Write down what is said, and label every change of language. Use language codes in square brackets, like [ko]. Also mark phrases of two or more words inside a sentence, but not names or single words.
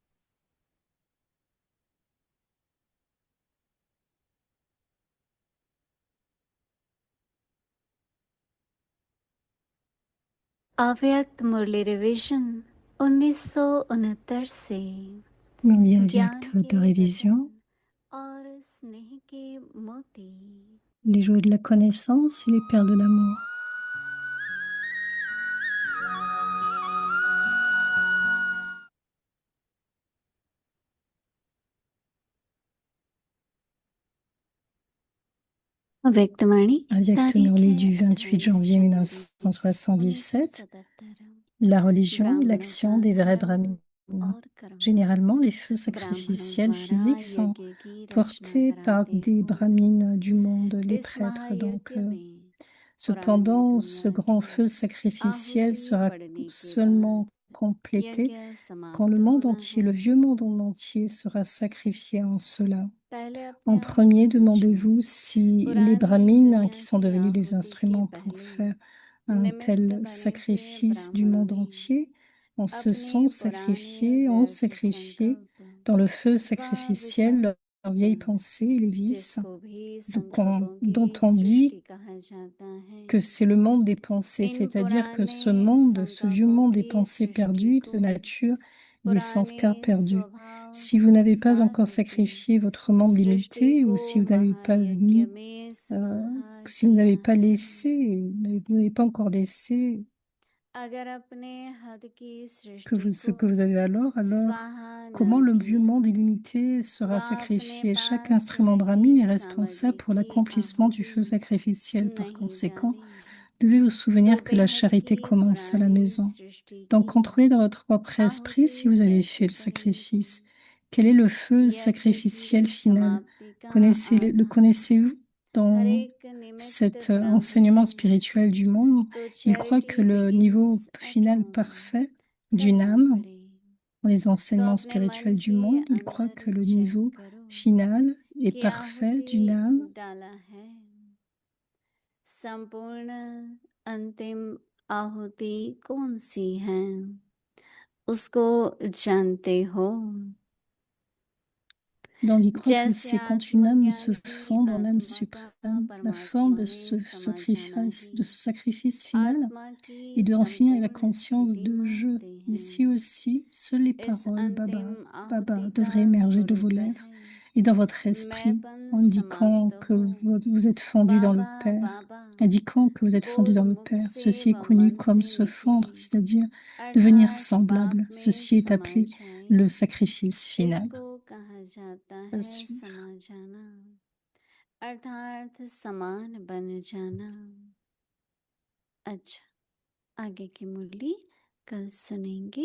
[hi] अव्यक्त मुरली रिवीजन 1969 से Marie ज्ञान [fr] Avyakt de [hi] के [fr] révision, [hi] रतन और स्नेह के मोती [fr] les joies de la connaissance et les perles de l'amour. [hi] व्यक्तवाणी Avyakt तारीख Murli है [fr] du 28 28 janvier [hi] जनवरी 1977, 1977। [fr] la religion et [hi] ब्राह्मणों [fr] l'action [hi] का [fr] des vrais [hi] धर्म [fr] brahmines. [hi] और कर्म। [fr] Généralement, les feux [hi] ब्राह्मणों [fr] sacrificiels [hi] द्वारा [fr] physiques sont [hi] यज्ञ की रचना [fr] portés par [hi] कराते [fr] des [hi] हो। [fr] brahmines du monde, les [hi] इस [fr] prêtres. Donc, [hi] महायज्ञ में पुरानी [fr] cependant, ce [hi] दुनिया [fr] grand [hi] की [fr] feu sacrificiel [hi] आहुति [fr] sera [hi] पड़ने के [fr] seulement [hi] बाद [fr] complété [hi] यज्ञ [fr] quand le [hi] समाप्त [fr] monde [hi] होना [fr] entier, [hi] है। [fr] le vieux monde en entier sera sacrifié en cela. [hi] पहले अपने [fr] En [hi] आप से [fr] premier, [hi] पूछो, [fr] demandez-vous si les [hi] पुरानी [fr] brahmines [hi] दुनिया [fr] qui sont [hi] की [fr] devenus des [hi] आहुति के [fr] instruments pour [hi] पहले [fr] faire un [hi] निमित्त [fr] tel [hi] बने हुए [fr] sacrifice du [hi] ब्राह्मणों [fr] monde [hi] ने [fr] entier se [hi] अपने [fr] sont [hi] पुराने [fr] sacrifiés, ont [hi] व्यर्थ [fr] sacrifié [hi] संकल्प [fr] dans le feu [hi] व [fr] sacrificiel [hi] विकल्प [fr] leurs vieilles pensées et les vices, [hi] जिसको भी [fr] donc [hi] संकल्पों [fr] dont [hi] की [fr] on [hi] सृष्टि [fr] dit [hi] कहा जाता है। [fr] que c'est le monde des pensées, [hi] इन [fr] c'est-à-dire que ce [hi] पुराने [fr] monde, ce vieux [hi] संकल्पों [fr] monde des [hi] की [fr] pensées [hi] सृष्टि [fr] perdues, [hi] को [fr] de nature, des sanskars [hi] पुराने [fr] perdus. [hi] स्वभाव [fr] Si vous n'avez pas [hi] संस्कार [fr] encore [hi] रूपी [fr] sacrifié votre monde [hi] सृष्टि [fr] limité, [hi] को [fr] ou si vous n'avez pas [hi] महायज्ञ [fr] mis, [hi] में [fr] euh, [hi] स्वाहा [fr] si vous n'avez [hi] किया [fr] pas [hi] है। [fr] laissé, vous n'avez pas encore laissé [hi] अगर अपने हद की [fr] que [hi] सृष्टि [fr] vous, [hi] को [fr] ce que vous avez alors [hi] स्वाहा [fr] comment [hi] न [fr] le vieux [hi] किया [fr] monde illimité [hi] व [fr] sera [hi] अपने [fr] sacrifié? Chaque [hi] पास [fr] instrument [hi] रही [fr] brahmine est [hi] सामग्री [fr] responsable pour [hi] की [fr] l'accomplissement du feu [hi] आहुति [fr] sacrificiel. Par [hi] नहीं [fr] conséquent, [hi] डालेंगे [fr] devez vous [hi] तो [fr] souvenir que la [hi] बेहद [fr] charité [hi] की [fr] commence à la [hi] पुरानी [fr] maison. [hi] सृष्टि [fr] Donc, [hi] की [fr] contrôlez dans votre propre esprit si [hi] आहुति [fr] vous avez fait [hi] कैसे [fr] le [hi] करेंगे। [fr] sacrifice. Quel est le feu [hi] यज्ञ [fr] sacrificiel [hi] की [fr] final? [hi] समाप्ति का [fr] Le [hi] आधार [fr] connaissez-vous [hi] हर [fr] dans [hi] एक निमित्त [fr] cet [hi] ब्राह्मणों [fr] enseignement spirituel du monde? [hi] तो [fr] Il croit que [hi] चैरिटी [fr] le niveau [en] begins at [fr] final [hi] होम [fr] parfait d'une [hi] करना [fr] âme, [hi] पड़े। [fr] dans les [hi] तो [fr] enseignements [hi] अपने मन [fr] spirituels du [hi] के [fr] monde, il croit [hi] अंदर [fr] que le [hi] चेक [fr] niveau [hi] करो [fr] final et [hi] कि [fr] parfait d'une âme, [hi] आहुति डाला है। संपूर्ण अंतिम आहुति कौन सी है उसको जानते हो। [fr] donc il croit que [hi] जैसे [fr] c'est quand une âme se [hi] आत्मज्ञान की [fr] fond dans l'âme [hi] आत्मा का [fr] suprême, la forme [hi] परमात्मा [fr] de [hi] में समा जाना ही [fr] de ce sacrifice final, [hi] आत्मा की [fr] et de en finir avec la [hi] संपूर्ण [fr] conscience [hi] स्थिति [fr] de je. [hi] मानते [fr] Ici [hi] हैं। [fr] aussi, seules les [hi] इस [fr] paroles [hi] अंतिम [fr] Baba, Baba [hi] आहुति का [fr] devraient émerger de vos [hi] स्वरूप [fr] lèvres [hi] है [fr] et dans votre esprit, [hi] मैंपन [fr] indiquant [hi] समाप्त [fr] que [hi] हो। [fr] vous êtes fondu dans le [hi] बाबा [fr] Père, [hi] बाबा [fr] indiquant que vous êtes fondu [hi] बोल [fr] dans le [hi] मुख [fr] Père. [hi] से [fr] Ceci est [hi] व [fr] connu [hi] मन [fr] comme [hi] से [fr] se fondre, [hi] निकली [fr] c'est-à-dire devenir [hi] अर्थात [fr] semblable. [hi] बाप में [fr] Ceci est [hi] समा [fr] appelé [hi] जाए। [fr] le sacrifice final. [hi] इसको कहा जाता [fr] À [hi] है [fr] suivre. [hi] समा जाना अर्थात समान बन जाना। अच्छा, आगे की मुरली कल सुनेंगे।